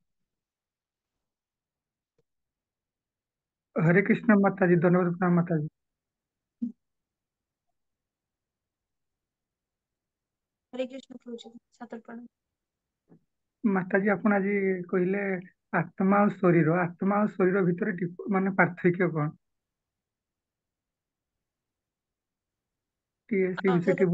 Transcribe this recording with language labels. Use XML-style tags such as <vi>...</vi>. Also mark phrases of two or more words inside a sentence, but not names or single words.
<hi>हरे कृष्ण माता जी, धन्यवाद प्रणाम माता जी।</hi> <or>ହରେ କୃଷ୍ଣ କହୁଛି ସାତପଣ। ମାତା जी ଆପଣ ଆଜି କହିଲେ ଆତ୍ମା ଆଉ ଶରୀର ଭିତରେ ମାନେ ପାର୍ଥକ୍ୟ କଣ? ଟିକେ ସେ ବିଷୟ ଟିକେ</or>